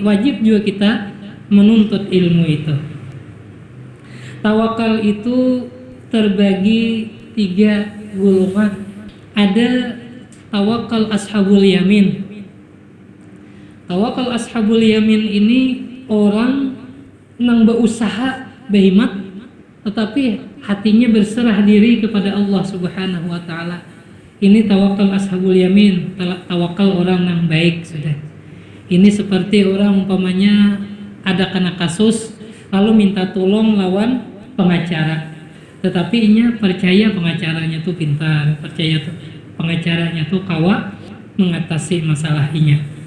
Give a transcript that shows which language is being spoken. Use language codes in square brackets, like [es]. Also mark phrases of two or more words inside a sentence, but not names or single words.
[id] Wajib juga kita menuntut ilmu itu. Tawakal itu terbagi 3 golongan. Ada tawakal [ar] أصحاب اليمين. [id] Tawakal [ar] أصحاب اليمين [id] ini orang yang berusaha berkhidmat tetapi hatinya berserah diri kepada Allah [ar] سبحانه وتعالى. [id] Ini tawakal [ar] أصحاب اليمين, [id] tawakal orang yang baik sudah. Ini seperti orang umpamanya ada kena kasus lalu minta tolong lawan pengacara. [bjn] Tetapi inya percaya pengacaranya tuh pintar, percaya tuh pengacaranya tuh kawa mengatasi masalah inya.